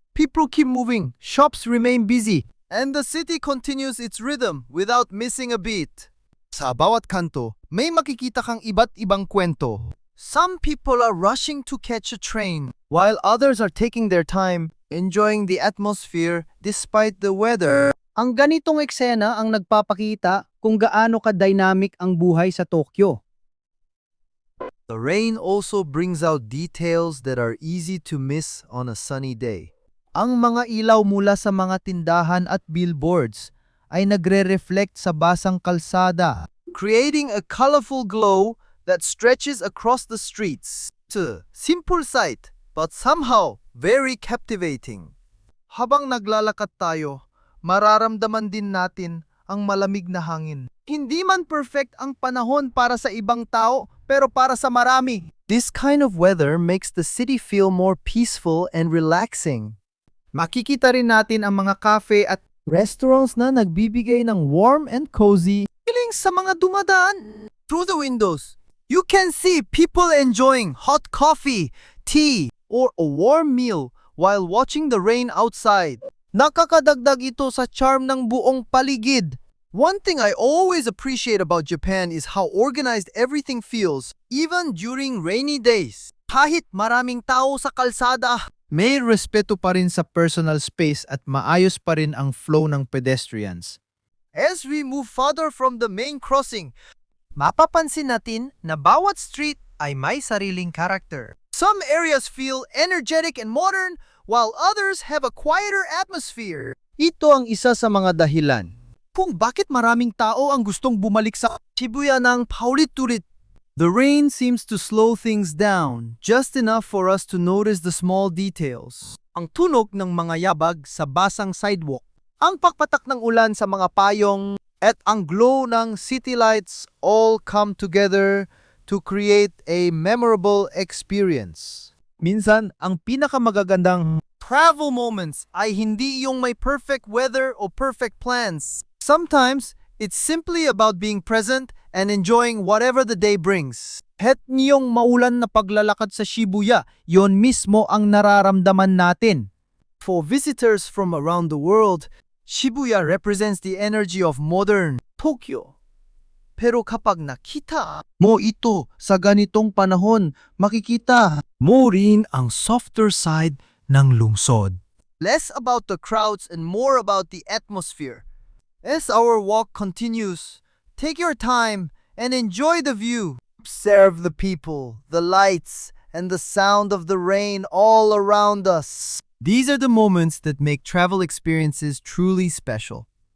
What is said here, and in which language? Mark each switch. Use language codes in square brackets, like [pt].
[en] People keep moving, shops remain busy, and the city continues its rhythm without missing a beat. [tl] Sa bawat kanto, may makikita kang iba't ibang kwento. [en] Some people are rushing to catch a train, while others are taking their time, enjoying the atmosphere despite the weather. [tl] Ang ganitong eksena ang nagpapakita kung gaano ka-dynamic ang buhay sa Tokyo. [en] The rain also brings out details that are easy to miss on a sunny day. [tl] Ang mga ilaw mula sa mga tindahan at billboards ay nagre-reflect sa basang kalsada. [en] Creating a colorful glow that stretches across the streets. It's a simple sight, but somehow very captivating. [tl] Habang naglalakad tayo, mararamdaman din natin ang malamig na hangin. Hindi man perfect ang panahon para sa ibang tao, pero para sa marami. [en] This kind of weather makes the city feel more peaceful and relaxing. [tl] Makikita rin natin ang mga cafe at restaurants na nagbibigay ng [en] warm and cozy. [tl] Feeling sa mga dumadaan. [en] Through the windows, you can see people enjoying hot coffee, tea, or a warm meal while watching the rain outside. [tl] Nakakadagdag ito sa charm ng buong paligid. [en] One thing I always appreciate about Japan is how organized everything feels, even during rainy days. [tl] Kahit maraming tao sa kalsada, May respeto pa rin sa personal space at maayos pa rin ang flow ng pedestrians. [en] as we move further from the main crossing, [tl] Mapapansin natin na bawat street ay may sariling character. [en] Some areas feel energetic and modern, while others have a quieter atmosphere. [tl] Ito ang isa sa mga dahilan Kung bakit maraming tao ang gustong bumalik sa Shibuya ng paulit-ulit. [en] The rain seems to slow things down, just enough for us to notice the small details. [tl] Ang tunog ng mga yabag sa basang sidewalk, Ang pagpatak ng ulan sa mga payong at ang glow ng city lights [en] all come together to create a memorable experience. [tl] Minsan, ang pinakamagagandang [en] travel moments [tl] ay hindi yung may perfect weather o perfect plans. [en] sometimes it's simply about being present and enjoying whatever the day brings. [tl] Het niyong maulan na paglalakad sa Shibuya, yon mismo ang nararamdaman natin. [en] For visitors from around the world, Shibuya represents the energy of modern Tokyo. [tl] Pero kapag nakita Mo ito sa ganitong panahon, makikita mo rin ang [en] softer side [tl] ng lungsod. [en] Less about the crowds and more about the atmosphere. As our walk continues, take your time and enjoy the view. Observe the people, the lights, and the sound of the rain all around us. These are the moments that make travel experiences truly special.